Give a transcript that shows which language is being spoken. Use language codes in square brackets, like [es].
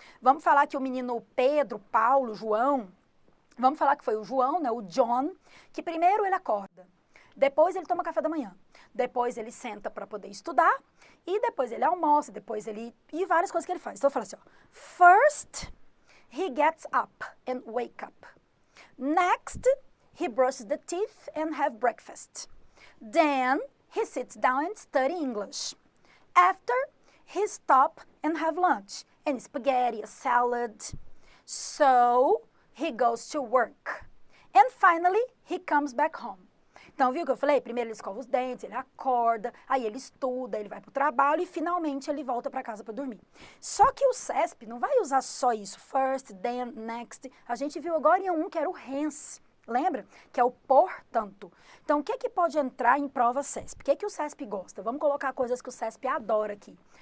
[pt] Vamos falar que o menino Pedro, Paulo, João, vamos falar que foi o João, né, o John, que primeiro ele acorda, depois ele toma café da manhã, depois ele senta para poder estudar, e depois ele almoça, depois ele... e várias coisas que ele faz. Então, eu falo assim, ó, first... [en] he gets up and wake up. Next, he brushes the teeth and have breakfast. Then, he sits down and study English. After, he stop and have lunch, and spaghetti, a salad. So, he goes to work. And finally, he comes back home. [pt] Então, viu o que eu falei? Primeiro ele escova os dentes, ele acorda, aí ele estuda, ele vai para o trabalho e finalmente ele volta para casa para dormir. Só que o CESP não vai usar só isso, first, then, next. A gente viu agora em um que era o hence, lembra? Que é o portanto. Então, o que que pode entrar em prova CESP? O que que o CESP gosta? Vamos colocar coisas que o CESP adora aqui.